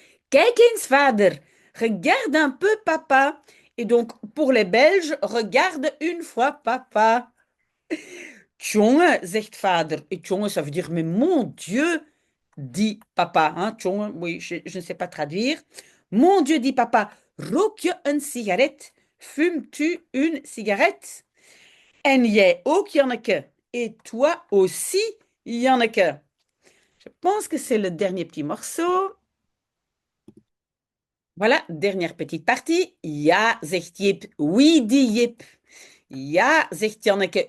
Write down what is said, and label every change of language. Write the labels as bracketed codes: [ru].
[nl] Kijk eens, vader. [fr] Regarde un peu, papa. Et donc, pour les Belges, regarde une fois, papa. [nl] Tjonge, zegt vader. [fr] Et tjonge, ça veut dire, mais mon Dieu, dit papa. Hein, tjonge, oui, je ne sais pas traduire. Mon Dieu, dit papa, [nl] rook je een sigaret? [fr] Fumes-tu une cigarette? [nl] En jij ook, Janneke? [fr] Et toi aussi, Janneke? Je pense que c'est le dernier petit morceau. Voilà, dernière petite partie. [nl] Ja, zegt Jip. [fr] Oui, dit Jip. [nl] Ja, zegt Janneke.